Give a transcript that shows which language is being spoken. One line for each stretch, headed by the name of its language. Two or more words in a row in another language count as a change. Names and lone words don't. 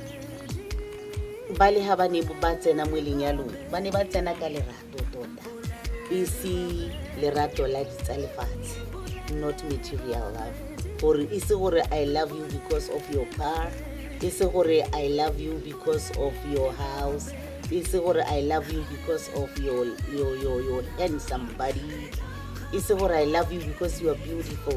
Tswana: ba le ha ba ne ba tsena mo lenyalong ba ne ba tsena ka lerato tota isi lerato la ditsalefatse
English: not material love or
Tswana: ise gore
English: I love you because of your car,
Tswana: ise gore
English: I love you because of your house,
Tswana: ise gore
English: I love you because of your handsome body,
Tswana: ise gore
English: I love you because you are beautiful.